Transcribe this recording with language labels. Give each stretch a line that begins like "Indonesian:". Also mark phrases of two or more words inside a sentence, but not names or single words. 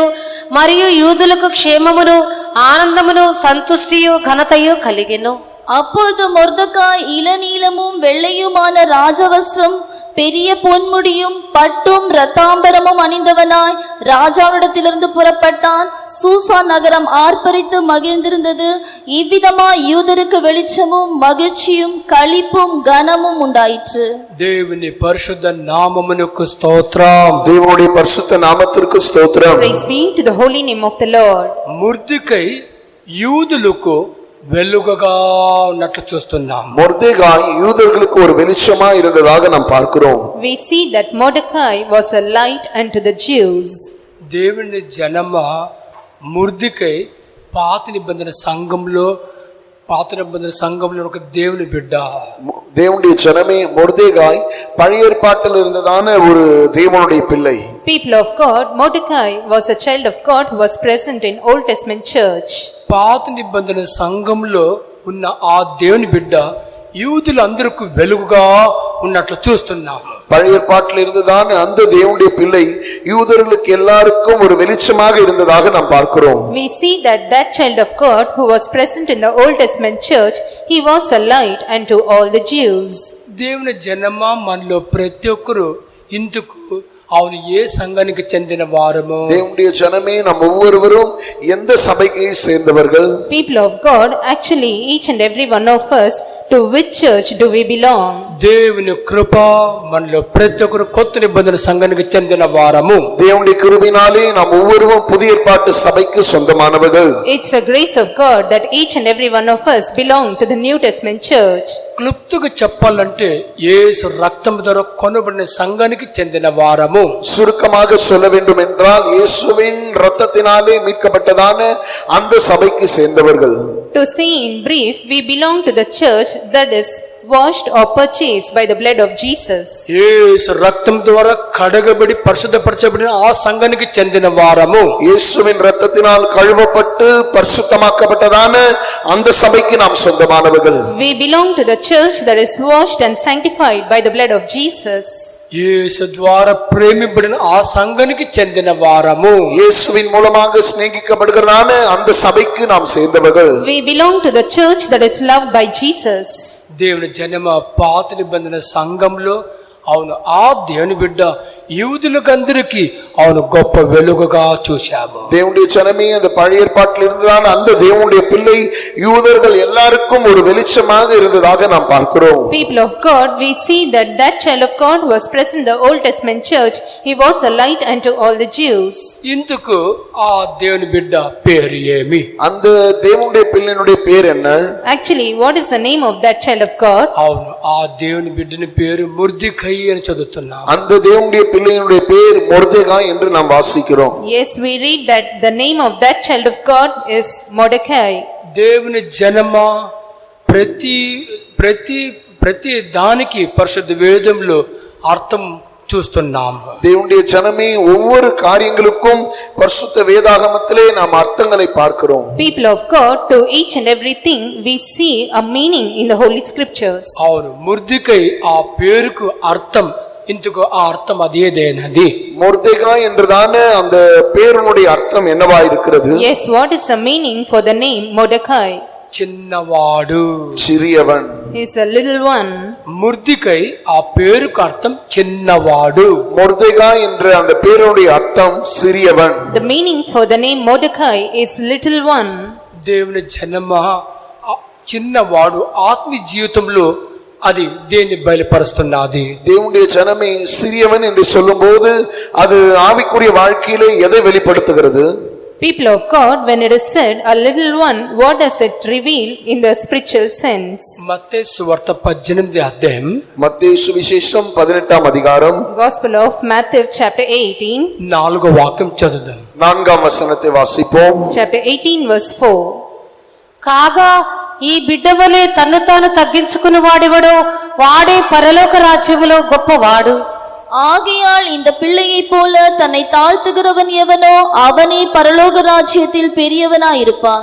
Telugu: మరియు యూదులకు క్షేమమును ఆనందమును సంతుష్టియు ఘనతయు కలిగెను.
Tamil: அப்பொழுது மொர்தெகாய் இளநீலமும் வெள்ளையுமான ராஜவஸ்திரம் பெரிய பொன்முடியும் பட்டும் இரத்தாம்பரமும் அணிந்தவனாய் ராஜாவிடத்திலிருந்து புறப்பட்டான். சூசா நகரம் ஆர்ப்பரித்து மகிழ்ந்திருந்தது. இவ்விதமாய் யூதருக்கு வெளிச்சமும் மகிழ்ச்சியும் களிப்பும் கனமும் உண்டாயிற்று.
Telugu: దేవుని పరిశుద్ధ నామమునకు స్తోత్రం.
Tamil: தேவனுடைய பரிசுத்த நாமத்திற்கு ஸ்தோத்திரம்.
English: Praise be to the holy name of the Lord.
Telugu: మొర్దెకై యూదులకు వెలుగుగా ఉన్నట్లు చూస్తున్నాం.
Tamil: மொர்தெகாய் யூதர்களுக்கு ஒரு வெளிச்சமா இருந்ததாக நாம் பார்க்கிறோம்.
English: We see that Mordecai was a light unto the Jews.
Telugu: దేవుని జనమ మొర్దెకై పాత నిబంధన సంఘంలో ఒక దేవుని బిడ్డ.
Tamil: தேவனுடைய ஜனமே, மொர்தெகாய் பழைய ஏற்பாட்டில் இருந்ததான ஒரு தேவனுடைய பிள்ளை.
English: People of God, Mordecai was a child of God who was present in Old Testament church.
Telugu: పాత నిబంధన సంఘంలో ఉన్న ఆ దేవుని బిడ్డ యూదులందరికీ వెలుగుగా ఉన్నట్లు చూస్తున్నాం.
Tamil: பழைய ஏற்பாட்டில் இருந்ததான அந்த தேவனுடைய பிள்ளை யூதர்களுக்கு எல்லாருக்கும் ஒரு வெளிச்சமாக இருந்ததாக நாம் பார்க்கிறோம்.
English: We see that that child of God who was present in the Old Testament church, he was a light unto all the Jews.
Telugu: దేవుని జనమ మనలో ప్రతి ఒక్కరు ఇందుకు அவன் ఏ సంఘానికి చెందిన వారము?
Tamil: தேவனுடைய ஜனமே, நாம் ஒவ்வொருவரும் எந்த சபையை சேர்ந்தவர்கள்?
English: People of God, actually each and every one of us, to which church do we belong?
Telugu: దేవుని కృప మనలో ప్రతి ఒక్కరు కొత్త నిబంధన సంఘానికి చెందిన వారము.
Tamil: தேவனுடைய கிருபையினாலே நாம் ஒவ்வொருவரும் புதிய ஏற்பாட்டு சபைக்கு சொந்தமானவர்கள்.
English: It's a grace of God that each and every one of us belong to the New Testament church.
Telugu: క్లుప్తంగా చెప్పాలంటే యేసు రక్తం ద్వారా కొనబడిన సంఘానికి చెందిన వారము.
Tamil: சுருக்கமாக சொல்ல வேண்டும் என்றால், இயேசுவின் இரத்தத்தினாலே மீட்கப்பட்டதான அந்த சபைக்கு சேர்ந்தவர்கள்.
English: To say in brief, we belong to the church that is washed or purchased by the blood of Jesus.
Telugu: యేసు రక్తం ద్వారా కడగబడి పరిశుద్ధపరచబడిన ఆ సంఘానికి చెందిన వారము.
Tamil: இயேசுவின் இரத்தத்தினால் கழுவப்பட்டு பரிசுத்தமாக்கப்பட்டதான அந்த சபைக்கு நாம் சொந்தமானவர்கள்.
English: We belong to the church that is washed and sanctified by the blood of Jesus.
Telugu: యేసు ద్వారా ప్రేమింపబడిన ఆ సంఘానికి చెందిన వారము.
Tamil: இயேசுவின் மூலமாக சிநேகிக்கப்படுகிறதான அந்த சபைக்கு நாம் சேர்ந்தவர்கள்.
English: We belong to the church that is loved by Jesus.
Telugu: దేవుని జనమ పాత నిబంధన సంఘంలో అవును ఆ దేవుని బిడ్డ యూదులకందరికీ అవును గొప్ప వెలుగుగా చూశాము.
Tamil: தேவனுடைய ஜனமே அந்த பழைய ஏற்பாட்டில் இருந்ததான அந்த தேவனுடைய பிள்ளை யூதர்கள் எல்லாருக்கும் ஒரு வெளிச்சமாக இருந்ததாக நாம் பார்க்கிறோம்.
English: People of God, we see that that child of God was present in the Old Testament church. He was a light unto all the Jews.
Telugu: ఇందుకు ఆ దేవుని బిడ్డ పేరు ఏమి?
Tamil: அந்த தேவனுடைய பிள்ளையினுடைய பேர் என்ன?
English: Actually, what is the name of that child of God?
Telugu: అవును ఆ దేవుని బిడ్డని పేరు మొర్దెకై అని చదువుతున్నాం.
Tamil: அந்த தேவனுடைய பிள்ளையினுடைய பேர் மொர்தெகாய் என்று நாம் வாசிக்கிறோம்.
English: Yes, we read that the name of that child of God is Mordecai.
Telugu: దేవుని జనమ ప్రతి దానికి పరిశుద్ధ వేదంలో అర్థం చూస్తున్నాము.
Tamil: தேவனுடைய ஜனமே ஒவ்வொரு காரியங்களுக்கும் பரிசுத்த வேதாகமத்திலே நாம் அர்த்தங்களை பார்க்கிறோம்.
English: People of God, to each and everything we see a meaning in the Holy Scriptures.
Telugu: అవును మొర్దెకై ఆ పేరుకు అర్థం ఇందుకు ఆ అర్థం అదేదేనది.
Tamil: மொர்தெகாய் என்றதான அந்த பேருனுடைய அர்த்தம் என்னவா இருக்கிறது?
English: Yes, what is the meaning for the name Mordecai?
Telugu: చిన్నవాడు,
Tamil: சிறியவன்.
English: He is a little one.
Telugu: మొర్దెకై ఆ పేరుకు అర్థం చిన్నవాడు.
Tamil: மொர்தெகாய் என்ற அந்த பேருனுடைய அர்த்தம் சிறியவன்.
English: The meaning for the name Mordecai is little one.
Telugu: దేవుని జనమ చిన్నవాడు ఆత్మీయ జీవితంలో అది దేన్ని బయలుపరుస్తున్నది?
Tamil: தேவனுடைய ஜனமே சிறியவன் என்று சொல்லும்போது அது ஆவிக்குரிய வாழ்க்கையிலே எதை வெளிப்படுத்துகிறது?
English: People of God, when it is said a little one, what does it reveal in the spiritual sense?
Telugu: మత్తయి సువార్త 18 అధ్యాయం
Tamil: மத்தேயு சுவிசேஷம் 18ஆம் அதிகாரம்
English: Gospel of Matthew chapter 18.
Telugu: 4వ వాక్యం చదువుదాం.
Tamil: 4ஆம் வசனத்தை வாசிப்போம்.
English: Chapter 18 verse 4.
Telugu: కాగా ఈ బిడ్డ వలె తన్ను తాను తగ్గించుకుని వాడెవడో వాడే పరలోక రాజ్యములో గొప్పవాడు.
Tamil: ஆகையால் இந்த பிள்ளையைப் போல தன்னை தாழ்த்துகிறவன் எவனோ அவனே பரலோக ராஜ்யத்தில் பெரியவனாயிருப்பான்.